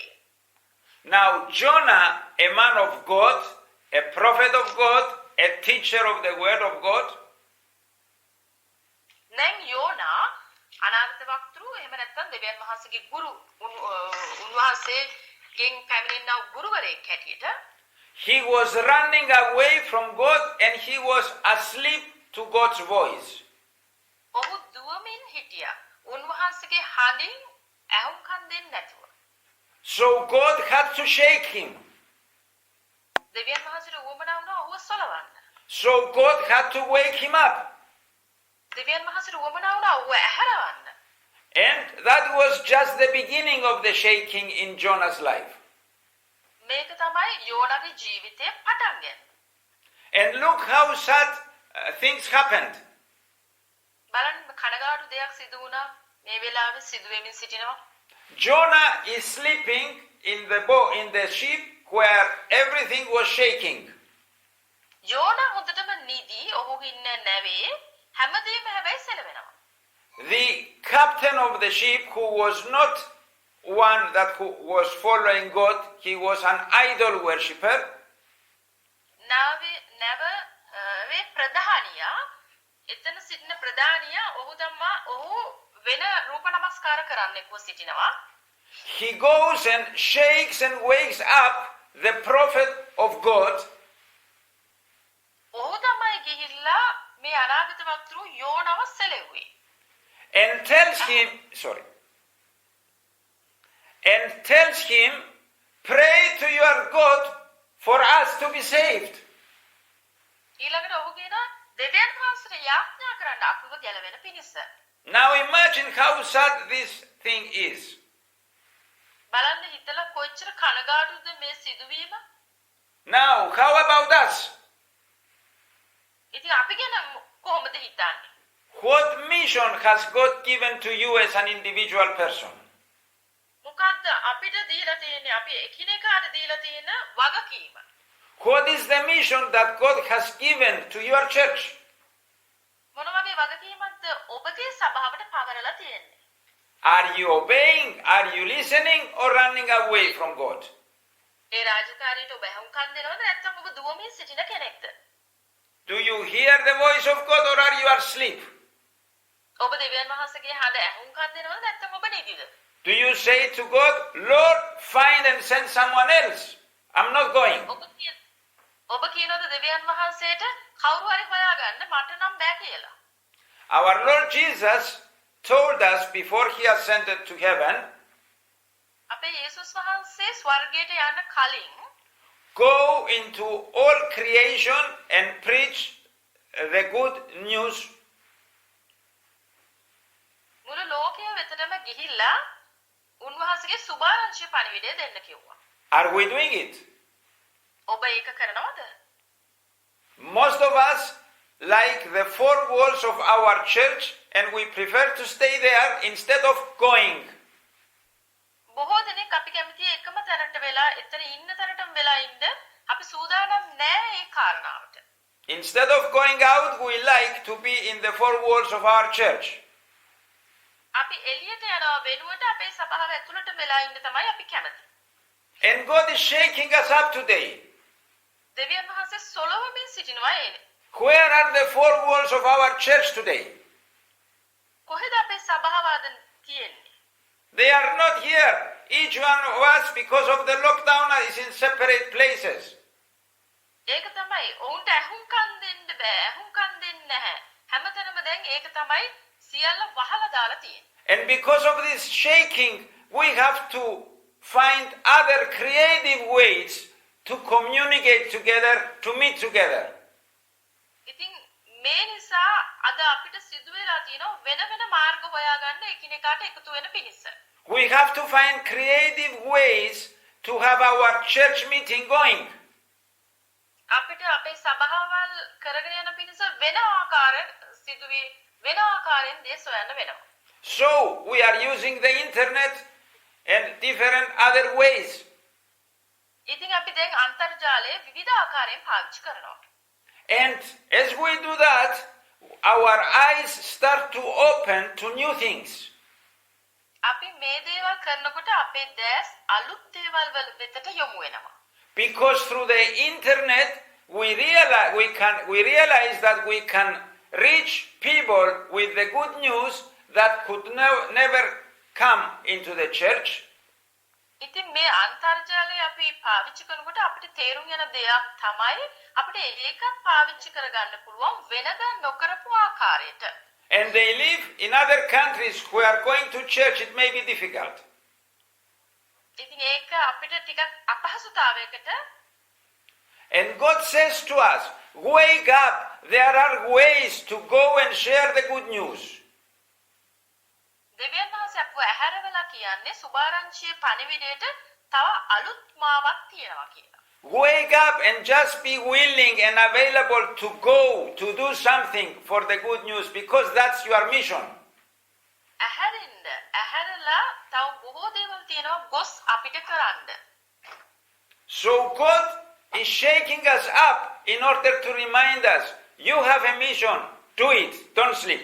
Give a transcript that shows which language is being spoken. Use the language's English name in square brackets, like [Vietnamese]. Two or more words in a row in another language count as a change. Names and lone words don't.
[English] Now Jonah, a man of God, a prophet of God, a teacher of the word of God, [Sinhala] දැන් යෝනා අනාගත වක්තෘ එහෙම නැත්නම් දෙවියන් වහන්සේගේ ගුරු උන්වහන්සේගෙන් පැමිණෙනා ගුරුවරයෙක් හැටියට [English] he was running away from God and he was asleep to God's voice. [Sinhala] ඔහු දුවමින් හිටියා. උන්වහන්සේගේ හඬින් ඇහුම්කන් දෙන්නේ නැතුව. [English] So God had to shake him. [Sinhala] දෙවියන් වහන්සේට උවමනා වුණා ඔහුව සොලවන්න. [English] So God had to wake him up. [Sinhala] දෙවියන් වහන්සේට උවමනා වුණා ඔහුව ඇහැරවන්න. [English] And that was just the beginning of the shaking in Jonah's life. [Sinhala] මේක තමයි යෝනාගේ ජීවිතයේ පටන් ගන්න. [English] And look how sad things happened. [Sinhala] බලන්න කනගාටු දෙයක් සිදු වුණා. මේ වෙලාවේ සිදු වෙමින් සිටිනවා. [English] Jonah is sleeping in the ship where everything was shaking. [Sinhala] යෝනා හොඳටම නිදි ඔහු ඉන්න නැවේ හැමදේම හැබැයි සැලවෙනවා. [English] The captain of the ship, who was not one who was following God, he was an idol worshipper. [Sinhala] නැවේ ප්‍රධානියා එතන සිටින ප්‍රධානියා ඔහු වෙන රූප නමස්කාර කරන්නෙක්ව සිටිනවා. [English] He goes and shakes and wakes up the prophet of God. [Sinhala] ඔහු තමයි ගිහිල්ලා මේ අනාගත වක්තෘ යෝනාව සැලෙව්වේ. [English] and tells him, pray to your God for us to be saved. [Sinhala] ඊළඟට ඔහු කියනවා දෙවියන් වහන්සේට යාඥා කරන්න අපව ගැලවෙන පිණිස. [English] Now imagine how sad this thing is. [Sinhala] බලන්න හිතලා කොච්චර කනගාටුද මේ සිදුවීම. [English] Now, how about us? [Sinhala] ඉතින් අපි ගැන කොහොමද හිතන්නේ? [English] What mission has God given to you as an individual person? [Sinhala] මොකද්ද අපිට දීලා තියෙන්නේ? අපි එකිනෙකාට දීලා තියෙන වගකීම. [English] What is the mission that God has given to your church? [Sinhala] මොන වගේ වගකීමක්ද ඔබගේ සභාවට පවරලා තියෙන්නේ? [English] Are you obeying? Are you listening or running away from God? [Sinhala] ඒ රාජකාරියට ඔබ හුම්කම් දෙනවද නැත්නම් ඔබ දුවමින් සිටින කෙනෙක්ද? [English] Do you hear the voice of God or are you asleep? [Sinhala] ඔබ දෙවියන් වහන්සේගේ හඬ ඇහුම්කම් දෙනවද නැත්නම් ඔබ නිදිද? [English] Do you say to God, Lord, find and send someone else? I'm not going. [Sinhala] ඔබ කියනවද දෙවියන් වහන්සේට කවුරු හරි හොයාගන්න මට නම් බෑ කියලා? [English] Our Lord Jesus told us before he ascended to heaven, [Sinhala] අපේ යේසුස් වහන්සේ ස්වර්ගයට යන්න කලින් [English] go into all creation and preach the good news. [Sinhala] මුළු ලෝකය වෙතටම ගිහිල්ලා උන්වහන්සේගේ සුභාරංචිය පණිවිඩය දෙන්න කිව්වා. [English] Are we doing it? [Sinhala] ඔබ ඒක කරනවද? [English] Most of us like the four walls of our church and we prefer to stay there instead of going. [Sinhala] බොහෝ දෙනෙක් අපි කැමති එකම තැනට වෙලා එතන ඉන්න තැනටම වෙලා ඉන්න අපි සූදානම් නැහැ ඒ කාරණාවට. [English] Instead of going out, we like to be in the four walls of our church. [Sinhala] අපි එළියට යනවා වෙනුවට අපේ සභාව ඇතුළට වෙලා ඉන්න තමයි අපි කැමති. [English] And God is shaking us up today. [Sinhala] දෙවියන් වහන්සේ සොලවමින් සිටිනවා එනේ. [English] Where are the four walls of our church today? [Sinhala] කොහෙද අපේ සභාව අද තියෙන්නේ? [English] They are not here. Each one of us, because of the lockdown, is in separate places. [Sinhala] ඒක තමයි ඔවුන්ට ඇහුම්කන් දෙන්න බෑ. ඇහුම්කන් දෙන්නේ නැහැ. හැමතැනම දැන් ඒක තමයි සියල්ල වහලා දාලා තියෙන්නේ. [English] And because of this shaking, we have to find other creative ways to communicate together, to meet together. [Sinhala] ඉතින් මේ නිසා අද අපිට සිදු වෙලා තියෙනවා වෙන වෙන මාර්ග හොයාගන්න එකිනෙකාට එකතු වෙන පිණිස. [English] We have to find creative ways to have our church meeting going. [Sinhala] අපිට අපේ සභාවල් කරගෙන යන පිණිස වෙන ආකාරයෙන් දේ සොයන්න වෙනවා. [English] So we are using the internet and different other ways. [Sinhala] ඉතින් අපි දැන් අන්තර්ජාලය විවිධ ආකාරයෙන් පාවිච්චි කරනවා. [English] And as we do that, our eyes start to open to new things. [Sinhala] අපි මේ දේවල් කරනකොට අපේ දැස් අලුත් දේවල් වෙතට යොමු වෙනවා. [English] Because through the internet we realize that we can reach people with the good news that could never come into the church. [Sinhala] ඉතින් මේ අන්තර්ජාලය අපි පාවිච්චි කරනකොට අපිට තේරුම් යන දෙයක් තමයි අපිට ඒකත් පාවිච්චි කරගන්න පුළුවන් වෙනදා නොකරපු ආකාරයට. [English] And they live in other countries who are going to church, it may be difficult. [Sinhala] ඉතින් ඒක අපිට ටිකක් අපහසුතාවයකට. [English] And God says to us, wake up, there are ways to go and share the good news. [Sinhala] දෙවියන් වහන්සේ අපව ඇහැරවලා කියන්නේ සුභාරංචියේ පණිවිඩයට තව අලුත් මාවක් තියෙනවා කියලා. [English] Wake up and just be willing and available to go to do something for the good news because that's your mission. [Sinhala] ඇහැරලා තව බොහෝ දේවල් තියෙනවා ගොස් අපිට කරන්න. [English] So God is shaking us up in order to remind us, you have a mission, do it, don't sleep.